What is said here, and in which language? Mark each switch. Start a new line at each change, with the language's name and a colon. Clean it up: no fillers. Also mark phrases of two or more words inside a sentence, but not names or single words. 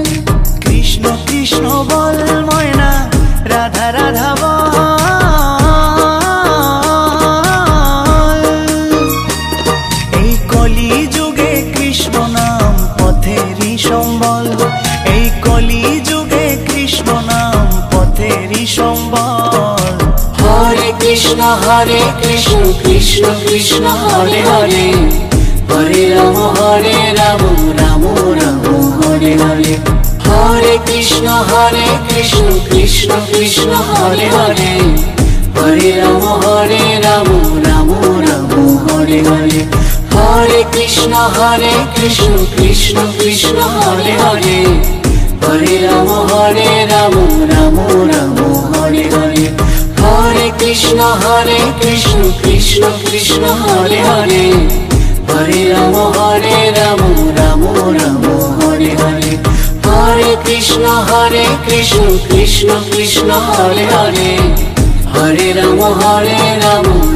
Bangla: কৃষ্ণ কৃষ্ণ বল ময়না রাধা রাধা বল। এই কলি যুগে কৃষ্ণ নাম পথেরই সম্বল। এই কলি যুগে কৃষ্ণ নাম পথেরই সম্বল।
Sanskrit: हरे कृष्ण कृष्ण कृष्ण हरे हरे। हरे राम राम राम हरे হরে হরে হরে কৃষ্ণ কৃষ্ণ কৃষ্ণ হরে হরে হরে রাম রাম রাম হরে হরে হরে কৃষ্ণ কৃষ্ণ কৃষ্ণ হরে হরে হরে রাম রাম রাম হরে হরে হরে কৃষ্ণ কৃষ্ণ কৃষ্ণ হরে হরে হরে রাম রাম রাম হরে হরে হরে কৃষ্ণ কৃষ্ণ কৃষ্ণ হরে হরে হরে রাম রাম